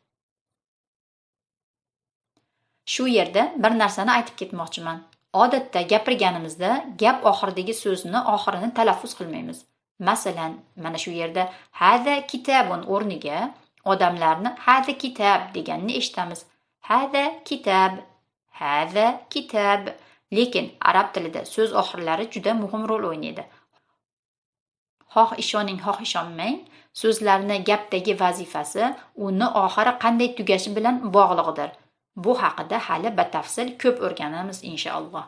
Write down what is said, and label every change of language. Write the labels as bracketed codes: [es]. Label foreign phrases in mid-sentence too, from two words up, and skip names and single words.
[uz] Shu yerda bir narsani aytib ketmoqchiman. Odatda gapirganimizda gap oxiridagi so'zni oxirini talaffuz qilmaymiz. Masalan, mana shu yerda [ar] هذا كتاب [uz] o'rniga odamlarni [ar] هذا كتاب [uz] deganini eshitamiz. [ar] هذا كتاب، هذا كتاب. [uz] Lekin arab tilida so'z oxirlari juda muhim rol o'ynaydi. Xoh ishoning, xoh ishonmang, so'zlarni gapdagi vazifasi uni oxiri qanday tugashi bilan bog'liqdir. Bu haqida hali batafsil ko'p o'rganamiz inshaalloh.